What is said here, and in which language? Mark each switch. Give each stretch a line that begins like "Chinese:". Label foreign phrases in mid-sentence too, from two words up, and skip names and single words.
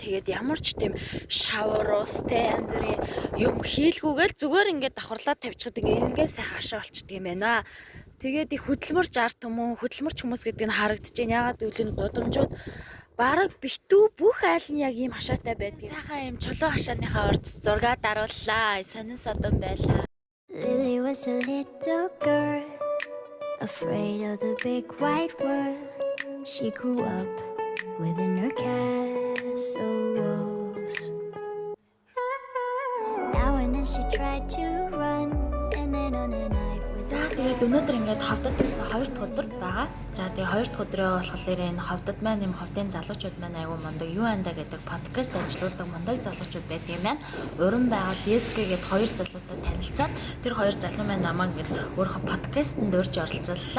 Mongolian: Тэгээд ямар ч тийм шавар устэй янз бүрийн юм хийлгүүгээл зүгээр ингээд давхарлаад тавьчихдаг ингээд сайхан хашаа болчихдаг юм байна. Тэгээд их хөдөлмөрч арт хүмүүс, хөдөлмөрч хүмүүс гэдэг нь харагдаж байна. Ягаад гэвэл энэ гудамжууд бараг битүү бүх айл нь яг ийм хашаатай байдаг. Сайхан ийм чулуу хашааныхаа урд зураг дарууллаа. Сонин содон байлаа.
English: Lily was a little girl, afraid of the big white world. She grew up within her castle walls. Now and then she tried to run, and then on a night with
Mongolian: За тэгээд өнөөдөр ингээд ховдод ирсэн 2 дахь өдөр байгаа. За тэгээд 2 дахь өдрөө болохоор энэ ховдод маань юм ховдын залуучууд маань айгүй мундаг юу анда гэдэг подкаст ажиллаулдаг мундаг залуучууд байдаг юм байна. Уран байгаль Леске гэдэг 2 залуутай танилцаад тэр 2 залуу маань намайг ингээд өөрийнхөө подкастэнд урьж оролцууллаа.